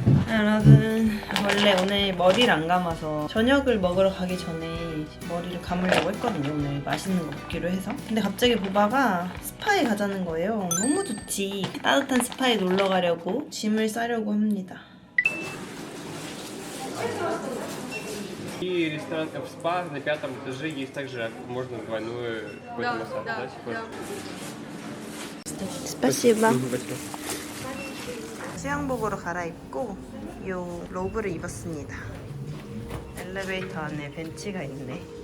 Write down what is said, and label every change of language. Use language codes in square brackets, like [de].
[ko] 여러분 원래 오늘 머리를 안 감아서 저녁을 먹으러 가기 전에 머리를 감으려고 했거든요. 오늘 맛있는 거 먹기로 해서. 근데 갑자기 보바가 스파에 가자는 거예요. 너무 좋지. 따뜻한 스파에 놀러 가려고 짐을 싸려고 합니다. [ru] И ресторан в спа на 5-м этаже есть также можно двойную массаж. Да? 스파시바. [ko] 수영복으로 갈아입고 요 로브를 입었습니다. 엘리베이터 안에 벤치가 있네.